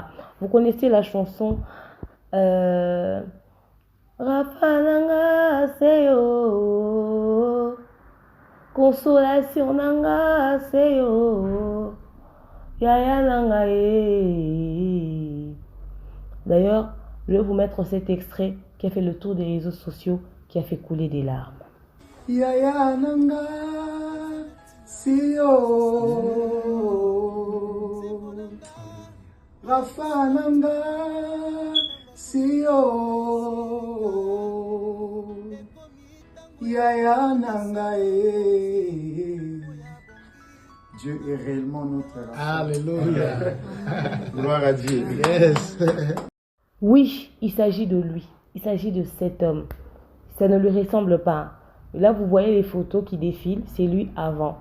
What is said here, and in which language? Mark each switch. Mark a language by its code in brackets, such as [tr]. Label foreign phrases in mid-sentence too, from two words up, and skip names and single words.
[fr] Vous connaissez la chanson Rafananga Seyo, Consolation Nanga Seyo, Yaya Nanga e. D'ailleurs, je vais vous mettre cet extrait qui a fait le tour des réseaux sociaux, qui a fait couler des larmes. [ln] Yaya Nanga Seyo, Rafa Nanga Seyo, Yaya Nanga e. [fr] Dieu est réellement notre Rafa. Alléluia. Gloire à Dieu. Yes. Oui, il s'agit de lui. Il s'agit de cet homme. Ça ne lui ressemble pas. Là, vous voyez les photos qui défilent. C'est lui avant.